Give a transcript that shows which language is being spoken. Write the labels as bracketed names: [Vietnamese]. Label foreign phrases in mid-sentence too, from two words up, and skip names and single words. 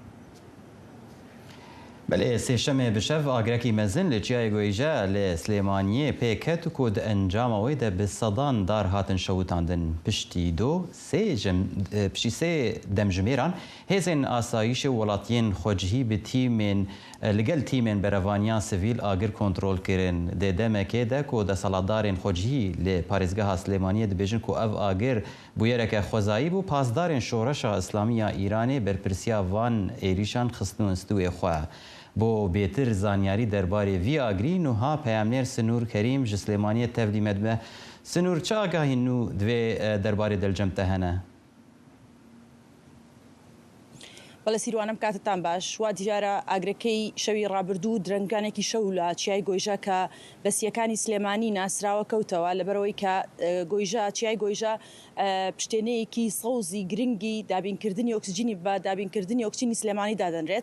[Kurdish] بله سێشەمێ بشەف ئاگرێکی مەزن لە چیای گۆیژە لە سلێمانیە پێکەت و کۆ ئەنجامەوەی دە بە سەدان دار هاتن شەوتاندن پشتی سێ دەمژمێران هێزên ئاسایشە وڵاتیên خۆجهی bi tîmên li gel tîmên berevaniyan sivîl agir kontrolkirin dê demekê de ku desalatdarên xwecihî lê parêzgeha Slêmaniyê dibêjin ku ev agir bûyereke xwezayî bû pasdarên şoreşa İslamî ya Îranê berpirsiya van êrîşan xistin stûyê xwe. Bo bêtir zanyarî derbarê vî agirî niha peyamnêr Sinûr Kerîm ji Slêmaniyê tevlî me dibe. Sinûr çi agahîn nû divê derbarê delcem te hene؟ [Central Kurdish] بەڵێ سیروانم کاتتان باش وا دیارە ئاگرەکەی شەوی ڕابردوو درنگانێکی شەو لە چیای گۆیژە کە بەسیەکانی سلێمانی ناسراوە کەوتەوە لەبەرەوەی کە گۆیژە چیای گۆیژە پشتێنەیەکی سەوزی گرنگی دابینکردنی ئۆکسجینی بە دابینکردنی ئۆکسجینی سلێمانی دادەنرێت.